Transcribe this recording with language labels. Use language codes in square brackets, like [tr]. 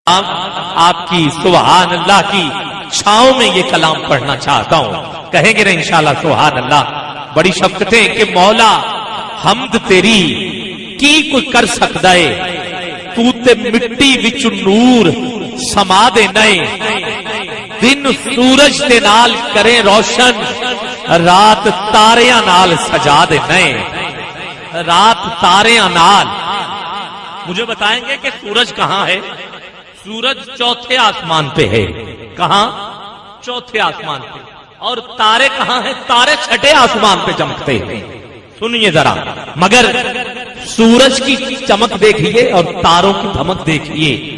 [ur] آپ کی سبحان اللہ کی چھاؤں میں یہ کلام پڑھنا چاہتا ہوں. کہیں گے نا انشاءاللہ سبحان اللہ. [pa] بڑی شفقتیں کہ مولا حمد تیری کی کوئی کر سکتا ہے, تو تے مٹی وچ نور سما دے نئے, دن سورج دے نال کریں روشن, رات تاریاں نال سجا دے نئے. رات تاریاں نال. [ur] مجھے بتائیں گے کہ سورج کہاں ہے؟ سورج چوتھے آسمان پہ ہے. کہاں؟ چوتھے آسمان پہ. اور تارے کہاں ہیں؟ تارے چھٹے آسمان پہ چمکتے ہیں. سنیے ذرا, مگر سورج کی چمک دیکھیے اور تاروں کی دھمک دیکھیے.